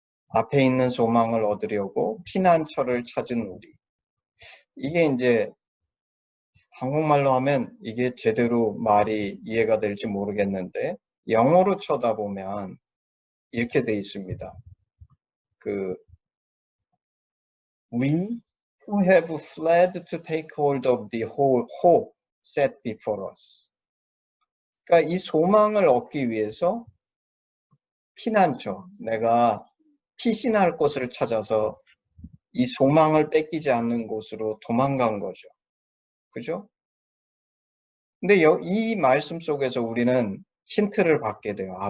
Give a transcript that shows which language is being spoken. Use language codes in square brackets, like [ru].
[ko] 앞에 있는 소망을 얻으려고 피난처를 찾은 우리. 이게 이제 한국말로 하면 이게 제대로 말이 이해가 될지 모르겠는데 영어로 쳐다보면 이렇게 돼 있습니다. [en] We who have fled to take hold of the whole hope set before us. [ko] 그러니까 이 소망을 얻기 위해서 피난처, 내가 피신할 곳을 찾아서 이 소망을 뺏기지 않는 곳으로 도망간 거죠. 그죠? 근데 이 말씀 속에서 우리는 힌트를 받게 돼요.